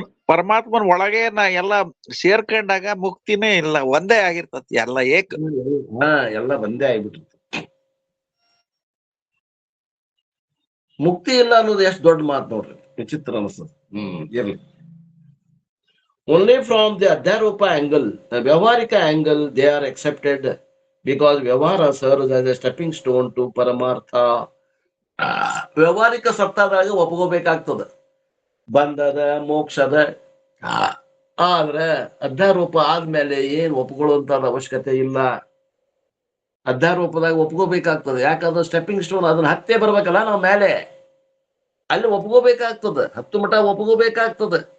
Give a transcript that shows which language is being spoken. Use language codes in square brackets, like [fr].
[kn] ಪರಮಾತ್ಮನ್ ಒಳಗೆ ಎಲ್ಲ ಸೇರ್ಕೊಂಡಾಗ ಮುಕ್ತಿನೇ ಇಲ್ಲ, ಒಂದೇ ಆಗಿರ್ತತಿ ಎಲ್ಲ ಎಲ್ಲ ಒಂದೇ ಆಗ್ಬಿಟ್ಟಿರ್ತದೆ. ಮುಕ್ತಿ ಇಲ್ಲ ಅನ್ನೋದು ಎಷ್ಟು ದೊಡ್ಡ ಮಾತು ನೋಡ್ರಿ, ವಿಚಿತ್ರ ಅನಿಸ್ತದೆ. ಇರ್ಲಿ. [en] Only from the Adhyaropa angle, the Vyavaharika angle, they are accepted because Vyavahara serves as a stepping stone to Paramartha. [kn] ವ್ಯವಹಾರಿಕ ಸತ್ತಾದಾಗ ಒಪ್ಕೋಬೇಕಾಗ್ತದ ಬಂಧದ ಮೋಕ್ಷದ. ಆದ್ರೆ ಅಧ್ಯಾರೋಪ ಆದ್ಮೇಲೆ ಏನ್ ಒಪ್ಕೊಳ್ಳುವಂತದ ಅವಶ್ಯಕತೆ ಇಲ್ಲ. ಅಧ್ಯಾರೋಪದಾಗ ಒಪ್ಕೋಬೇಕಾಗ್ತದೆ, ಯಾಕಂದ್ರೆ ಸ್ಟೆಪ್ಪಿಂಗ್ ಸ್ಟೋನ್, ಅದನ್ನ ಹತ್ತೇ ಬರ್ಬೇಕಲ್ಲ ನಾವ್ ಮೇಲೆ, ಅಲ್ಲಿ ಒಪ್ಕೋಬೇಕಾಗ್ತದ, 10 ಮಠ ಒಪ್ಕೋಬೇಕಾಗ್ತದ.